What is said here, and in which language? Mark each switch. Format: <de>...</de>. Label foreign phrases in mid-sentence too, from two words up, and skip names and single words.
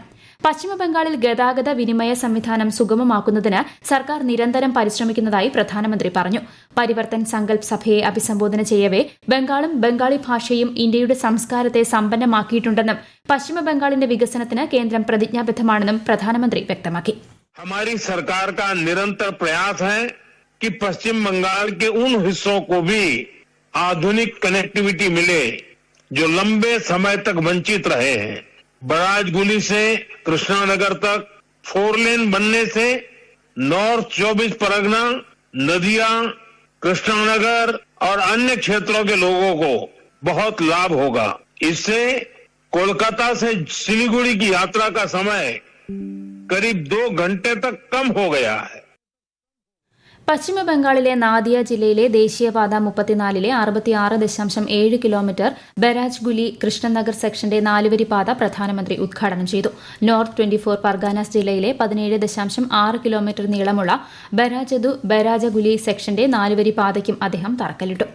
<ml>പശ്ചിമബംഗാളിൽ ഗതാഗത വിനിമയ സംവിധാനം സുഗമമാക്കുന്നതിന് സർക്കാർ നിരന്തരം പരിശ്രമിക്കുന്നതായി പ്രധാനമന്ത്രി പറഞ്ഞു. പരിവർത്തൻ സങ്കൽപ് സഭയെ അഭിസംബോധന ചെയ്യവേ ബംഗാളും ബംഗാളി ഭാഷയും ഇന്ത്യയുടെ സംസ്കാരത്തെ സമ്പന്നമാക്കിയിട്ടുണ്ടെന്നും പശ്ചിമബംഗാളിന്റെ വികസനത്തിന് കേന്ദ്രം പ്രതിജ്ഞാബദ്ധമാണെന്നും പ്രധാനമന്ത്രി വ്യക്തമാക്കി.</ml> <hi>हमारी सरकार का निरंतर प्रयास है कि पश्चिम बंगाल के उन हिस्सों को भी आधुनिक कनेक्टिविटी मिले जो लंबे समय तक वंचित रहे हैं. बराजगुली से कृष्णानगर तक 4 लेन बनने से नॉर्थ 24 परगना, नदिया, कृष्णानगर और अन्य क्षेत्रों के लोगों को बहुत लाभ होगा. इससे कोलकाता से सिलीगुड़ी की यात्रा का समय करीब 2 घंटे तक कम हो गया है.</hi> <ml>പശ്ചിമബംഗാളിലെ നാദിയ ജില്ലയിലെ ദേശീയപാത 34 66.7 കിലോമീറ്റർ ബരാജ്ഗുലി കൃഷ്ണനഗർ സെക്ഷന്റെ 4-വരി പാത പ്രധാനമന്ത്രി ഉദ്ഘാടനം ചെയ്തു. നോർത്ത് 24 പർഗാനാസ് ജില്ലയിലെ 17.6 കിലോമീറ്റർ നീളമുള്ള ബരാജഗുലി സെക്ഷന്റെ 4-വരി പാതയ്ക്കും അദ്ദേഹം തറക്കല്ലിട്ടു.</ml>